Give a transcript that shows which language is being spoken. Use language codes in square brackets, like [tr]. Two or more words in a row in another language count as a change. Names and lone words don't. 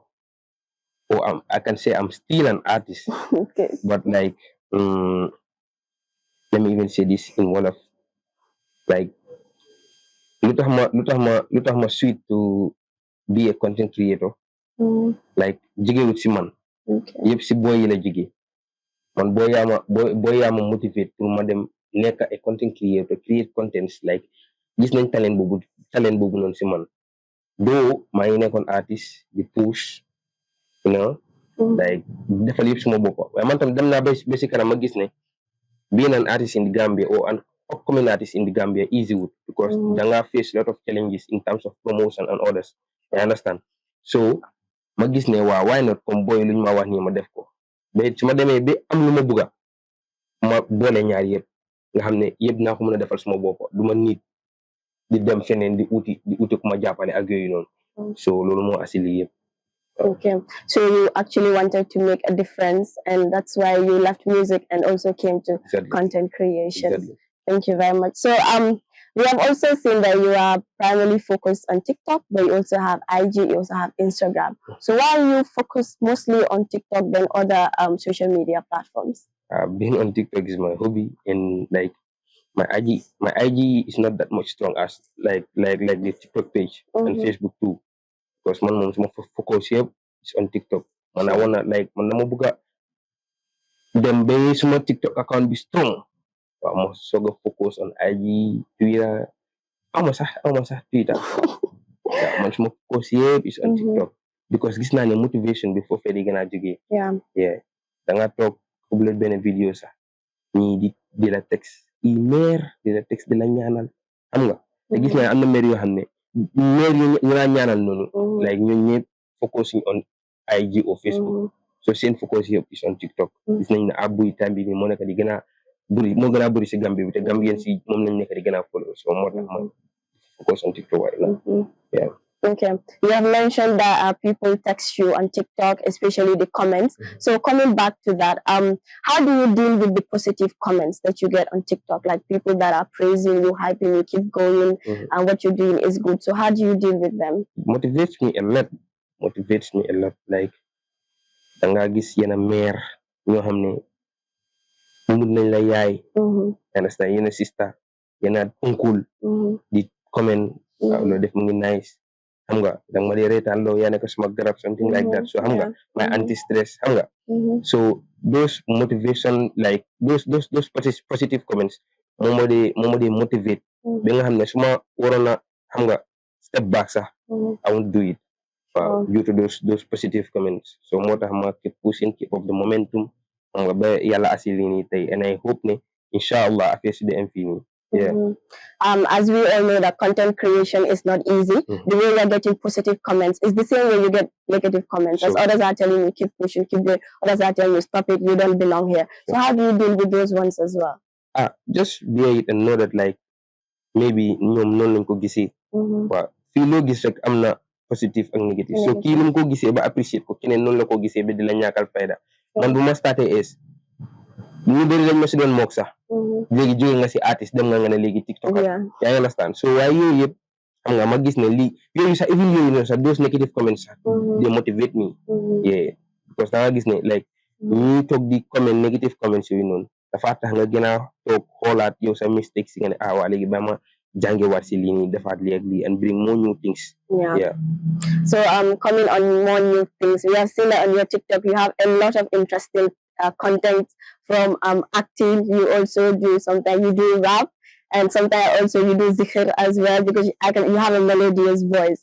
[en] Or I can say I'm still an artist. Okay. But like, let me even say this in one of, like, lutah sweet to be a content creator. [wo] Like, jige with si man. Yep si boy la jige. Man boy yama motivate pour ma dem nekk a [en] content creator, create contents, like [wo] gis nañ talent bobu non si man. Do maa ngi nekkoon artist di push, [en] you know, like [wo] defal yëpp suma bopp. Waaye man tam dem naa ba si kanam ma gis ne [en] being an artist in the Gambia or an upcoming artist in the Gambia easy wood, because danga face a lot of challenges in terms of promotion and others. I understand. [wo] So ma gis ne waaw, [en] why not [wo] comme boy luñ ma wax nii ma def ko. Mais su ma demee ba am lu ma bëgga ma boole ñaar yëpp nga xam ne yëpp naa ko mën a defal suma bopp, du ma nit di dem feneen di uti ku ma jàppale ak yooyu noonu. So loolu moo asili yëpp. [en] Okay, so you actually wanted to make a difference, and that's why you left music and also came to content creation. Exactly. Thank you very much. So we have also seen that you are primarily focused on TikTok, but you also have IG, you also have Instagram. So why are you focused mostly on TikTok than other social media platforms? Being on TikTok is my hobby, and like my IG is not that much strong as like the TikTok page and Facebook too. [wo] Because man moom suma focus yëpp [en] is on TikTok. [wo] Man [en] I wanna like [wo] man dama bëgga dem ba suma TikTok account [en] be strong. [wo] Waaw ma soog a [en] focus on IG, [wo] Twitter. Ama sax Twitter. Yeah, man suma focus yëpp [en] is on TikTok. [wo] Because gis naa ne motivation bi foofee di gën a jógee. [en] Yeah. [wo] Danga toog publier benn vidéo sax ñii di la text email, di la text di la ñaanal. Xam nga te gis naa am na maire yoo xam ne maire ñu la ñaanal noonu, like ñun ñëpp [en] focusing on IG or Facebook. [wo] So seen focus yëpp [en] is on TikTok. [wo] Gis nañ ne buy time bi moo nekk di gën a bëri si Gambie bi te Gambien si moom lañ nekk di gën a follow. So moo tax man [en] focus on TikTok right now. Yeah. Okay, you have mentioned that people text you on TikTok, especially the comments. So coming back to that, how do you deal with the positive comments that you get on TikTok, like people that are praising you, hyping you, keep going, and what you're doing is good? So how do you deal with them? Motivates me a lot. [wo] Like danga gis yenn mère ñoo xam ne mut nañ la yaay, understand, yenn sister, yenn uncle di comment loolu def mu ngi nice. Xam nga danga ma dee reetaan loo yaa nekk suma garab, [en] something like that. So [wo] xam nga [en] my anti stress, [wo] xam nga [en] So those motivation, like those positive comments [wo] moom moo di [en] motivate [wo] ba nga xam ne su ma waroon a xam nga [en] step back sax I won't do it due to those positive comments. [wo] So moo tax ma [en] keep pushing, keep up the momentum [wo] xam nga ba yàlla asili nii tey, [en] and I hope ne inshallah affaire [wo] si di am fii nii. [en] Yeah. As we all know that content creation is not easy. The way you're getting positive comments is the same way you get negative comments. As others are telling you, keep pushing, keep going. Others are telling you, stop it, you don't belong here. So how do you deal with those ones as well? Just bear it and know that like maybe [wo] ñoom noonu lañ ko gisee. Waaw fii loo gis rek am na positive ak negative. So kii lu mu ko gisee ba appreciate ko, keneen noonu la ko gisee ba di la ñàkkal fayda. Man bu ma starté ñu bëri dañ ma si doon mook sax léegi jóge nga si artiste dem nga ne léegi TikTok yaa ngi understand. So waaye yooyu yëpp xam nga ma gis ne lii yooyu sax even yooyu noonu sax [en] those negative comments [wo] sax [en] they motivate me. [wo] Yeah, because da nga gis ne like ñuy toog di comment [en] negative comments [wo] yooyu noonu dafa tax nga gën a toog xoolaat yow sa mistakes si nga ne waa léegi ba ma jàngewaat si lii nii defaat lii ak lii [en] and bring more new things. Yeah. So coming on more new things, we have seen that on your TikTok you have a lot of interesting content from acting. You also do sometimes you do rap, and sometimes also you do zikr as well, because you have a melodious voice.